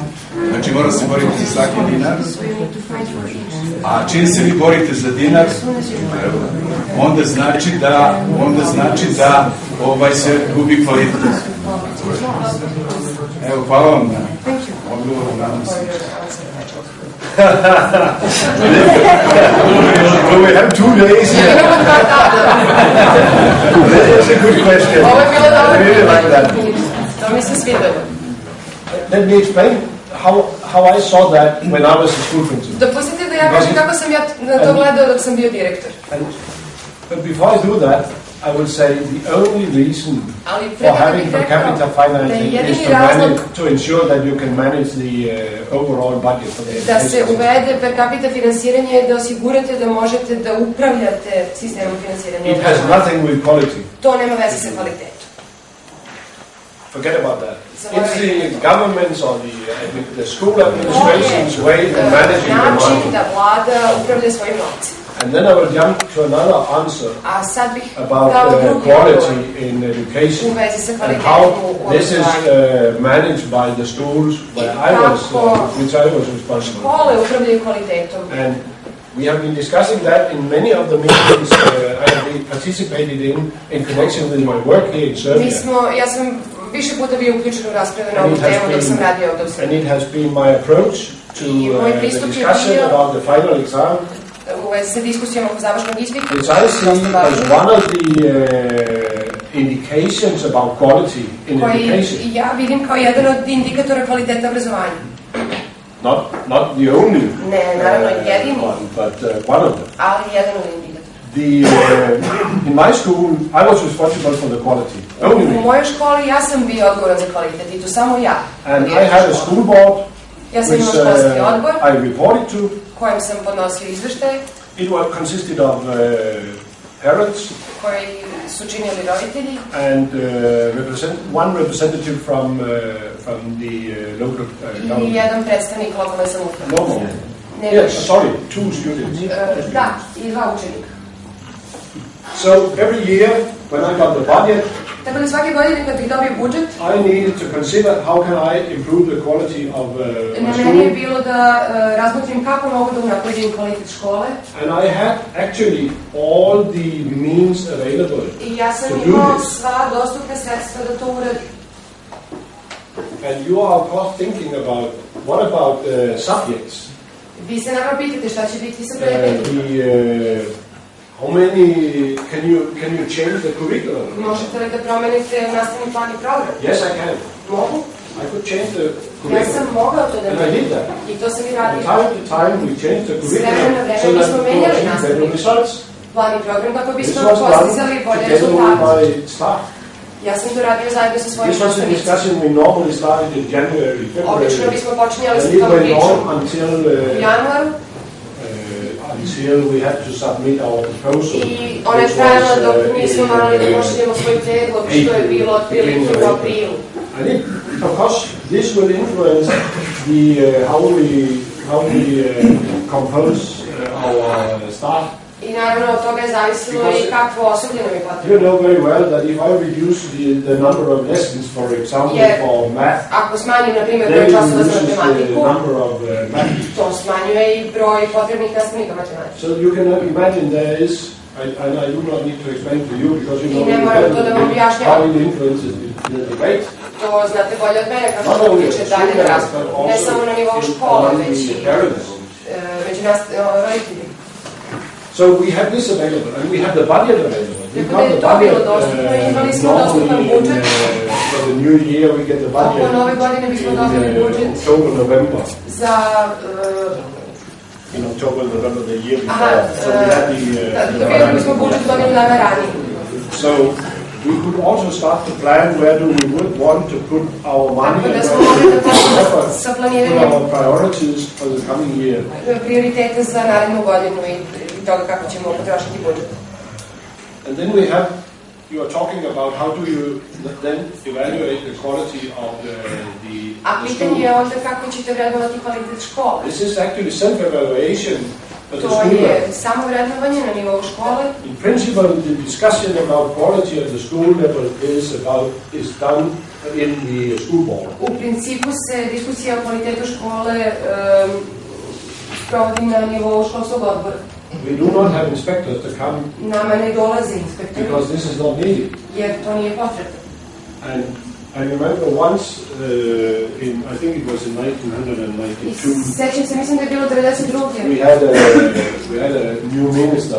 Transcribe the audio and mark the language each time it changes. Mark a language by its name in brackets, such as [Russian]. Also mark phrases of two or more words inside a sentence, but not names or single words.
[Serbian] Znači, mora se boriti za svaki dinar, a čim se vi borite za dinar, onda znači da se gubi kvalitet. Evo, hvala vam na odgovoru, nadam se. [English] Well, we have 2 days here. That's a good question. I really like that. Let me explain how I saw that when I was a school principal. [Serbian] Dopustite da ja kažem kako sam ja na to gledao dok sam bio direktor. [English] But before I do that, I will say the only reason for having per capita financing is to ensure that you can manage the overall budget for the education. [Serbian] Da se uvede per capita finansiranje da osigurate da možete da upravljate sistemom finansiranja. [English] It has nothing with quality. [Serbian] To nema veze sa kvalitetom. [English] Forget about that. It's the government's or the school administration's way of managing the money. [Serbian] Način da vlada upravlja svojim novcem. [English] And then I will jump to another answer about quality in education and how this is managed by the schools which I was responsible for. And we have been discussing that in many of the meetings I have participated in connection with my work here in Serbia. [Serbian] Ja sam više puta bio uključen u rasprave na ovu temu dok sam radio ovdje u Srbiji. [English] And it has been my approach to the discussion about the final exam. [Serbian] u vezi sa diskusijom oko završnog ispita. [English] Which I see as one of the indications about quality in education. [Serbian] Koji ja vidim kao jedan od indikatora kvaliteta obrazovanja. [English] Not the only [Serbian] naravno jedini [English] one, but one of them. [Serbian] Ali jedan od indikatora. [English] In my school, I was responsible for the quality. Only me. [Serbian] U mojoj školi ja sam bio odgovoran za kvalitet i to samo ja. [English] And I had a school board [Serbian] ja sam imao školski odbor [English] I reported to. [Serbian] Kojem sam podnosio izveštaje. [English] It was consisted of parents [Serbian] koji su činili roditelji [English] and one representative from the local [Serbian] i jedan predstavnik lokalne samouprave. [English] Yes, sorry, 2 students. [Serbian] Da, i 2 učenika. [English] So every year when I got the budget, [Serbian] tako da svake godine kad bih dobio budžet, [English] I needed to consider how can I improve the quality of my school. [Serbian] Meni je bilo da razmotrim kako mogu da unapredim kvalitet škole. [English] And I had actually all the means available. [Serbian] I ja sam imao sva dostupna sredstva da to uradim. [English] And you are of course thinking about what about subjects? [Serbian] Vi se naravno pitate šta će biti sa predmetima. [English] How many can you change the curriculum? [Serbian] Možete li da promenite nastavni plan i program? [English] Yes, I can. [Serbian] Mogu. [English] I could change the curriculum. [Serbian] Ja sam mogao to da [English] I did that. [Serbian] I to sam i radio. [English] From time to time we changed the curriculum so that we could achieve better results. [Serbian] Plan i program kako bismo postizali bolje rezultate. Ja sam to radio zajedno sa svojim nastavnicima. [English] This was a discussion we normally started in January, February. [Serbian] Obično bismo počinjali sa tom pričom u januaru. [English] Until we had to submit our proposal. [Serbian] I ona je trajala dok nismo morali da pošaljemo svoj predlog, što je bilo otprilike u aprilu. [English] I think, of course, this will influence how we compose our staff. [Serbian] I naravno od toga je zavisilo i kakvo osoblje nam je potrebno. [English] You know very well that if I reduce the number of lessons, for example, for math, [Serbian] ako smanjim, na primjer, broj časova za matematiku, to smanjuje i broj potrebnih nastavnika matematike. [English] So you can imagine there is, and I do not need to explain to you because you know how it influences the debate. [Serbian] To znate bolje od mene kako to utiče dalje na raspravu. Ne samo na nivou škole, već i među roditeljima. [English] So we have this available, and we have the budget available. [Serbian] Tako da je to bilo dostupno i imali smo dostupan budžet. [English] For the new year we get the budget. [Serbian] Oko nove godine bismo dobili budžet. [English] October, November. [Serbian] Za [English] in October, November the year before. So we had the [Serbian] dobili bismo budžet godinu dana ranije. [English] So we could also start to plan where do we would want to put our money and put our priorities for the coming year. [Serbian] Prioritete za narednu godinu i toga kako ćemo potrošiti budžet. [English] And then we have, you are talking about how do you then evaluate the quality of the [Serbian] A pitanje je onda kako ćete vrednovati kvalitet škole. [English] This is actually self-evaluation. [Serbian] To je samo vrednovanje na nivou škole. [English] In principle, the discussion about quality at the school level is done in the school board. [Serbian] U principu se diskusija o kvalitetu škole provodi na nivou školskog odbora. [English] We do not have inspectors to come. [Serbian] Nama ne dolaze inspektori. [English] Because this is not needed. [Serbian] Jer to nije potrebno. [English] And I remember once, I think it was in 1992. [Serbian] Sećam se, mislim da je bilo 92. [English] We had a new minister.